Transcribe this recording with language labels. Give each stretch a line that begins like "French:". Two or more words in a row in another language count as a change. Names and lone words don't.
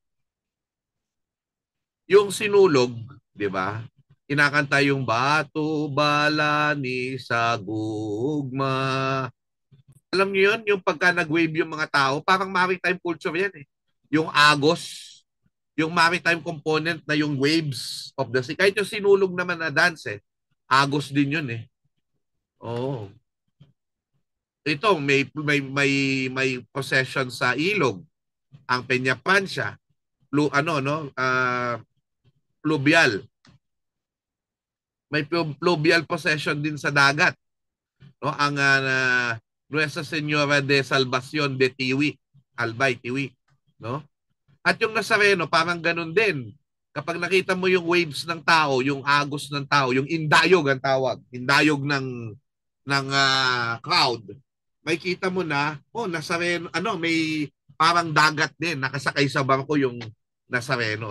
Filipino: Yung sinulog, di ba? Kinakanta yung Bato Balani sa Gugma. Alam niyo yun, yung pagka nag-wave yung mga tao, parang
English: maritime culture
Filipino: yan eh. Yung agos, yung
English: maritime component
Filipino: na yung
English: waves of the sea.
Filipino: Kahit yung sinulog naman na dance eh, agos din yun eh. Oo. Ito, may possession sa ilog. Ang Peña Francia, fluvial. May
English: fluvial possession
Filipino: din sa dagat. No, ang Nuestra Señora de Salvación de Tiwi, Albay, Tiwi, no? At yung Nazareno, parang ganun din. Kapag nakita mo yung waves ng tao, yung agos ng tao, yung indayog ang tawag, indayog ng crowd, makikita mo na, Nazareno, may parang dagat din, nakasakay sa barko yung Nazareno.